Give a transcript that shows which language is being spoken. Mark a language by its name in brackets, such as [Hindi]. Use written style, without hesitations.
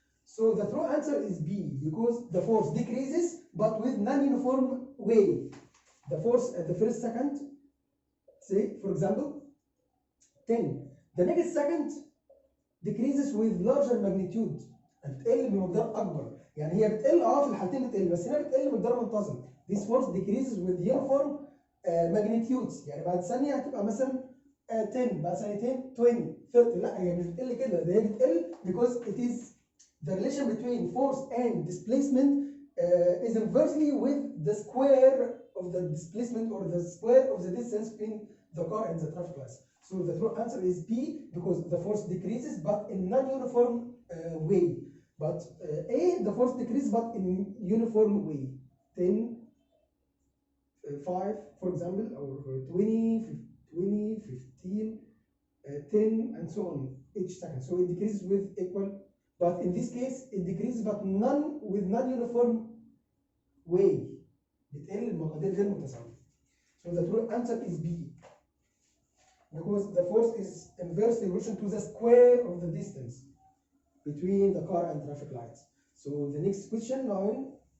[English] So the true answer is B, because the force decreases, but with non-uniform way. The force at the first second, say, for example, 10. The next second decreases with larger magnitude. [Arabic] بتقل بمقدار أكبر. يعني هي بتقل في الحالتين بتقل، بس هنا بتقل بمقدار منتظم. [English] This force decreases with uniform magnitudes. [Arabic] يعني بعد ثانية هتبقى مثلا 10، بعد ثانيتين 20، 30. لا هي مش بتقل كده، ده هي بتقل [English] because it is the relation between force and displacement is inversely with the square of the displacement or the square of the distance between the car and the traffic lights. So the true answer is B, because the force decreases but in non-uniform way. But A, the force decreases but in uniform way. 10, 5, for example, or 20, 15, 10, and so on each second. So it decreases with equal, but in this case it decreases but with non-uniform way. [Arabic] بتقل بمقادير غير متساوية. [English] So the true answer is B, because the force is inversely proportional to the square of the distance between the car and traffic lights. So the next question, 9.